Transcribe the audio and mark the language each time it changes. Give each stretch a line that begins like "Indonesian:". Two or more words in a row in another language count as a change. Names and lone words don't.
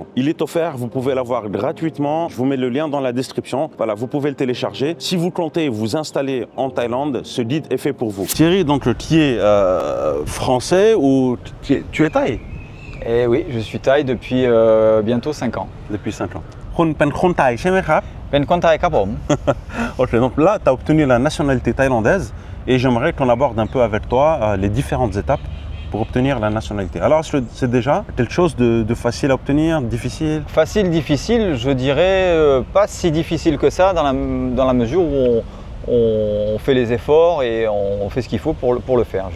French: Il est offert, vous pouvez l'avoir gratuitement. Je vous mets le lien dans la description. Voilà, vous pouvez le télécharger. Si vous comptez vous installer en Thaïlande, ce guide est fait pour vous. Thierry, donc qui est français ou tu es thaï? Eh oui, je suis thaï depuis bientôt 5 ans. Depuis 5 ans.
Thai: คุณเป็นคุณไทย, ใช่ไหมครับ เป็นคนไทยครับผม
French: Ok, donc là, tu as obtenu la nationalité thaïlandaise et j'aimerais qu'on aborde un peu avec toi les différentes étapes pour obtenir la nationalité. Alors, c'est déjà quelque chose de facile à obtenir, difficile? Facile, difficile, je dirais pas si difficile que ça dans la mesure où on fait les efforts et on fait ce qu'il faut pour le faire.